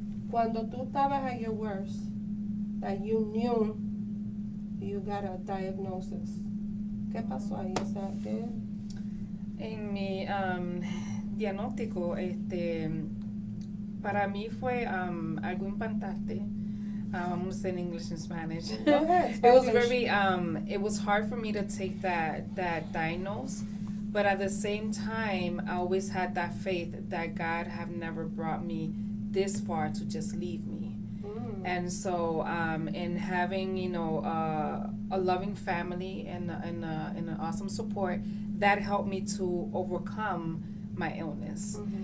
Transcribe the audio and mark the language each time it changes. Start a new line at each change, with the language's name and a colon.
Spanish: Cuando tú estabas
English: at your worst, that you knew you got a diagnosis.
Spanish: ¿Qué pasó ahí? O sea, ¿qué? En mi diagnóstico, para mí fue algo impactante.
English: I'm gonna say in English and Spanish. Go ahead, It was Spanish. very it was hard for me to take that diagnose, but at the same time I always had that faith that God have never brought me this far to just leave me. And so in having a loving family and an awesome support, that helped me to overcome my illness.